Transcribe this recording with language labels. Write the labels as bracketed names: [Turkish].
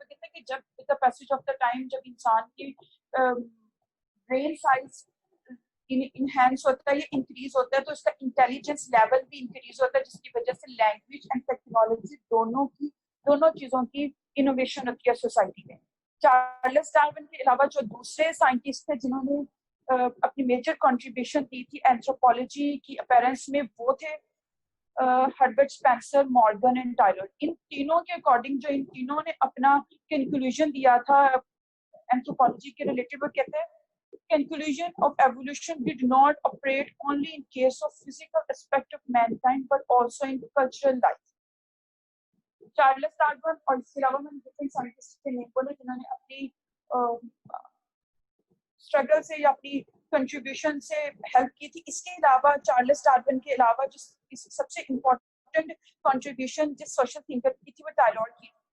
[Urdu] وہ کہتے ہیں کہ جب [English] with the passage of the time [Urdu] جب انسان کی برین سائز انہینس ہوتا ہے یا انکریز ہوتا ہے تو اس کا انٹیلیجنس لیول بھی انکریز ہوتا ہے, جس کی وجہ سے لینگویج اینڈ ٹیکنالوجی دونوں چیزوں کی انوویشن ہوتی ہے سوسائٹی میں. چارلس ڈارون کے علاوہ جو دوسرے سائنٹسٹ تھے جنہوں نے اپنی میجر کنٹریبیوشن دی تھی اینتھروپولوجی کی اپیرنس میں وہ تھے Herbert Spencer, Morgan and teller. ان تینوں کے اکارڈنگ جو ان تینوں نے اپنا کنکلوژن دیا تھا اینتھروپولوجی کے ریلیٹڈ, وہ کہتے ہیں [English] conclusion of evolution did not operate only in case of physical aspect of mankind but also in cultural life. [Urdu] Charles Darwin اور اس کے علاوہ میں ڈفرینٹ سائنٹسٹ کے نیم بولے جنہوں نے اپنی اسٹرگل سے یا اپنی کنٹریبیوشن سے ہیلپ کی تھی. اس کے علاوہ چارلس ڈارون کے علاوہ جو سب سے امپورٹنٹ کنٹریبیوشن جس سوشل تھنکر کی تھی وہ ٹائلر کی.